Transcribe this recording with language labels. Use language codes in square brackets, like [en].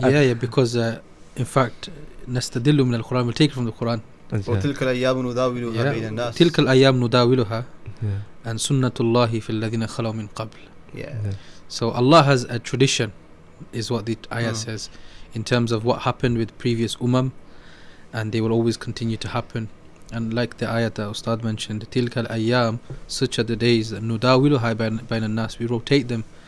[en] Yeah, because in fact [ar] نستدل من القرآن, [en] we'll take it from the Quran. [ar] وتلك الأيام نداولها بين الناس. تلك الأيام نداولها and سنة الله في الذين خلوا من قبل. [en] Yeah. So Allah has a tradition, is what the ayah says, in terms of what happened with previous and they will always continue to happen. And like the ayah that Ustad mentioned, [ar] تلك الأيام, [en] such are the days, [ar] نداولها بين الناس, [en] we rotate them.